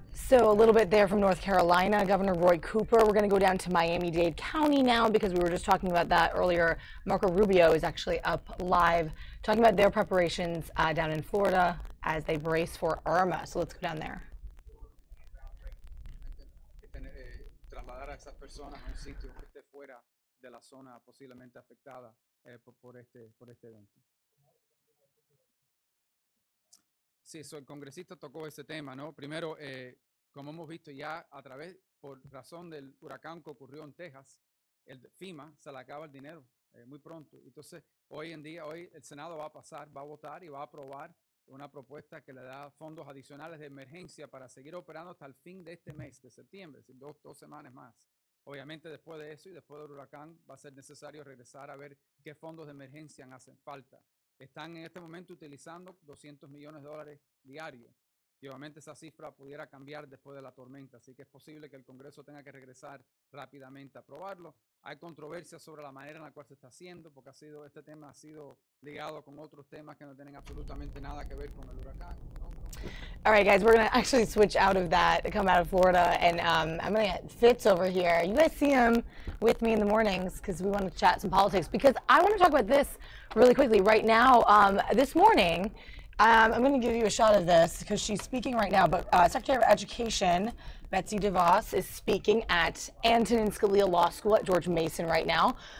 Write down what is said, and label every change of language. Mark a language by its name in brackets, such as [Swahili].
[English] So a little bit there from North Carolina, Governor Roy Cooper. We're going to go down to Miami-Dade County now because we were just talking about that earlier. Marco Rubio is actually up live talking about their preparations down in Florida as they brace for Irma. So let's go down there. [Spanish] Trasladar a esas personas a un sitio que esté fuera de la zona posiblemente afectada por este evento. Sí, el congresista tocó ese tema, ¿no? Primero, como hemos visto ya a través, por razón del huracán que ocurrió en Texas, el FEMA se le acaba el dinero muy pronto. Entonces, hoy el Senado va a pasar, va a votar y va a aprobar una propuesta que le da fondos adicionales de emergencia para seguir operando hasta el fin de este mes, de septiembre, es decir, dos semanas más. Obviamente, después de eso y después del huracán, va a ser necesario regresar a ver qué fondos de emergencia hacen falta. Están en este momento utilizando $200 millones diarios. Y obviamente esa cifra pudiera cambiar después de la tormenta, así que es posible que el Congreso tenga que regresar rápidamente a aprobarlo. Hay controversia sobre la manera en la cual se está haciendo, porque este tema ha sido ligado con otros temas que no tienen absolutamente nada que ver con el huracán. [English] All right, guys, we're going to actually switch out of that, come out of Florida, and I'm going to get Fitz over here. You guys see him with me in the mornings because we want to chat some politics, because I want to talk about this really quickly. Right now, this morning, I'm going to give you a shot of this because she's speaking right now, but Secretary of Education Betsy DeVos is speaking at Antonin Scalia Law School at George Mason right now.